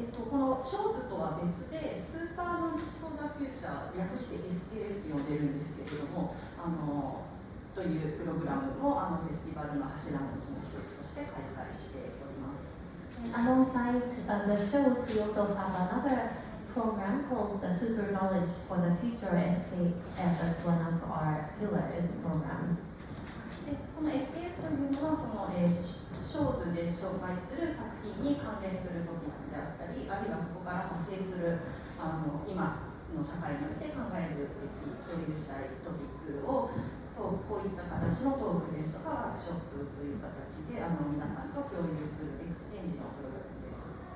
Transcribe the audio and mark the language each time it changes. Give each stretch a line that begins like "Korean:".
Japanese: このショーズとは別で、スーパーマンチフォーダフューチャー、略して SKF と呼んでるんですけれども、というプログラムもフェスティバルの柱のうちの一つとして開催しております。
English: Alongside the shows, we also have another program called the Super Knowledge for the Future SKF as one of our pillar programs.
Japanese: でこの SKF というのはショーズで紹介する作品に関連するトピックであったり、あるいはそこから派生する今の社会において考えるべき共有したいトピックをこういった形のトークですとかワークショップという形で皆さんと共有するエクスチェンジのプログラムです。